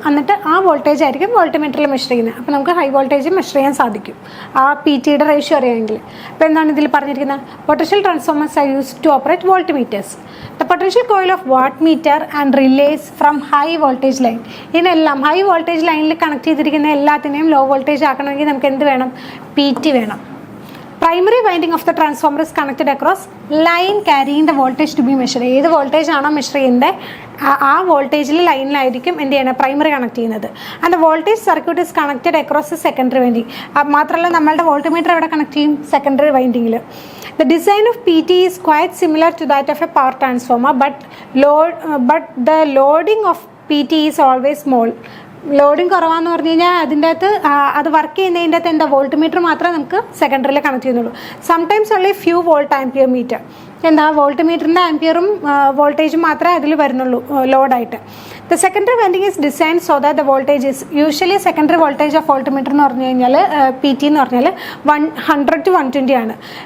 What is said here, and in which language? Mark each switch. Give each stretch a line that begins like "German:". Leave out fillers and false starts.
Malayalam: എന്നിട്ട് ആ വോൾട്ടേജ് ആയിരിക്കും വോൾട്ട്മീറ്ററിൽ മെഷർ ചെയ്യുന്നത്. അപ്പോൾ നമുക്ക് ഹൈ വോൾട്ടേജ് മെഷർ ചെയ്യാൻ സാധിക്കും ആ PT യുടെ റേഷ്യോ അറിയാമെങ്കിൽ. അപ്പോൾ എന്താണ് ഇതിൽ പറഞ്ഞിരിക്കുന്നത്?
English: Potential transformers are used to operate voltmeters. The potential coil of watt meter and relays from high voltage line.
Malayalam: ഇതിനെല്ലാം ഹൈ വോൾട്ടേജ് ലൈനിൽ കണക്ട് ചെയ്തിരിക്കുന്ന എല്ലാത്തിനെയും ലോ വോൾട്ടേജ് ആക്കണമെങ്കിൽ നമുക്ക് എന്ത് വേണം? PT വേണം.
English: Primary winding of the transformer is connected across line carrying the voltage to be measured.
Malayalam: ഏത് voltage ആണോ മെഷർ ചെയ്യുന്നത് ആ വോൾട്ടേജിൽ ലൈനിലായിരിക്കും എന്ത് ചെയ്യണം? പ്രൈമറി കണക്ട് ചെയ്യുന്നത്.
English: And the voltage circuit is connected across the secondary winding.
Malayalam: മാത്രമല്ല നമ്മളുടെ വോൾട്ട്മീറ്റർ എവിടെ കണക്ട് ചെയ്യും? Secondary വൈൻഡിങ്ങിൽ.
English: The design of PT is quite similar to that of a power transformer, but the loading of PT is always small.
Malayalam: Loading കുറവാന്ന് പറഞ്ഞു കഴിഞ്ഞാൽ അതിൻ്റെ അകത്ത് അത് work ചെയ്യുന്നതിൻ്റെ അകത്ത് എന്താ? വോൾട്ട്മീറ്റർ മാത്രമേ നമുക്ക് സെക്കൻഡറിയിൽ കണക്ട് ചെയ്യുന്നുള്ളൂ.
English: Sometimes only few volt ampere meter.
Malayalam: എന്താ? വോൾട്ട്മീറ്ററിൻ്റെ ആംപിയറും വോൾട്ടേജും മാത്രമേ അതിൽ വരുന്നുള്ളൂ ലോഡായിട്ട്.
English: the secondary winding is design so that the voltage is usually secondary voltage of voltmeter
Malayalam: എന്ന് പറഞ്ഞു കഴിഞ്ഞാൽ PT എന്ന് പറഞ്ഞാൽ 100 to 120 ആണ്.